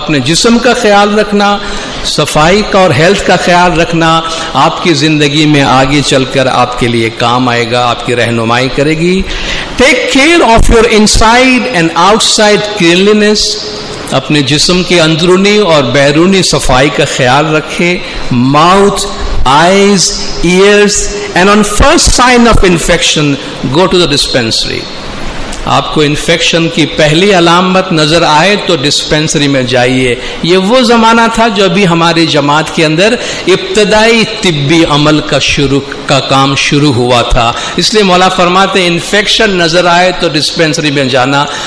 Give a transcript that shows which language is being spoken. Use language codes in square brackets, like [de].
[ur] اپنے جسم کا خیال رکھنا، صفائی کا اور ہیلتھ کا خیال رکھنا آپ کی زندگی میں آگے چل کر آپ کے لیے کام آئے گا، آپ کی رہنمائی کرے گی. [en] Take care of your inside and outside cleanliness. [ur] اپنے جسم کی اندرونی اور بیرونی صفائی کا خیال رکھے. [en] Mouth, eyes, ears, and on first sign of infection, go to the dispensary. [ur] آپ کو انفیکشن کی پہلی علامت نظر آئے تو ڈسپینسری میں جائیے. یہ وہ زمانہ تھا جو ابھی ہماری جماعت کے اندر ابتدائی طبی عمل کا کام شروع ہوا تھا. اس لیے مولا فرماتے انفیکشن نظر آئے تو ڈسپینسری میں جانا.